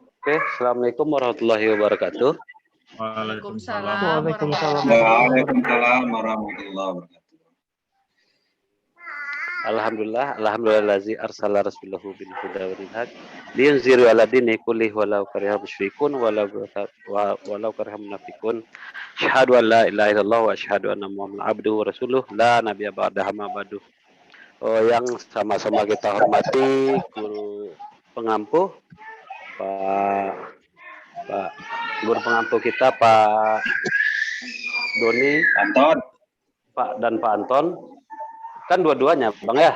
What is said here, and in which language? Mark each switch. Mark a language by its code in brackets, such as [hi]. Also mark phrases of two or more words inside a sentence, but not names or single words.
[id] Oke, [ar] السلام عليكم ورحمة الله وبركاته. وعليكم السلام وعليكم السلام ورحمة الله وبركاته. الحمد لله أرسل رسوله بالهدى ودين الحق لينذر على الدين كله ولو كره المشركون ولو كره المنافقون. أشهد أن لا إله إلا الله وأشهد أن محمدا عبده ورسوله لا نبي بعده ما بعد. [id] Yang sama-sama kita hormati guru pengampu Pak guru pengampu kita Pak Doni Anton. Pak Anton. Kan dua-duanya, Bang ya?